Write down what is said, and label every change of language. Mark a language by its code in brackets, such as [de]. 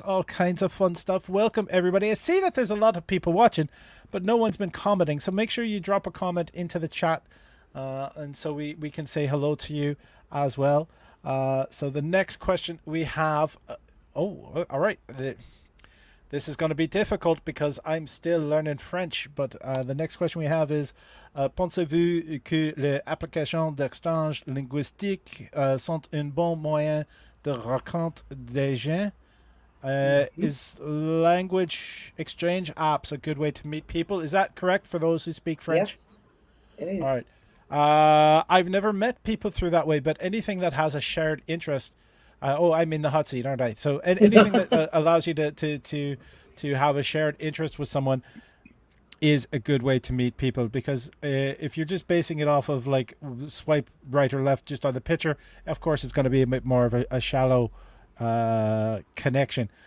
[en] All kinds of fun stuff. Welcome everybody. I see that there's a lot of people watching, but no one's been commenting. So make sure you drop a comment into the chat, and so we can say hello to you as well. So the next question we have. Oh, all right. This is going to be difficult because I'm still learning French. But the next question we have is [fr] pensez-vous que les applications d'échange linguistique sont un bon moyen de rencontre des gens? mhm. [en] Is language exchange apps a good way to meet people? Is that correct for those who speak French? Yes, it All is. right. I've never met people through that way, but anything that has a shared interest. Oh, I'm in the hot seat, aren't I? So anything that allows you to have a shared interest with someone is a good way to meet people because if you're just basing it off of like swipe right or left just on the picture, of course it's going to be a bit more of a shallow connection.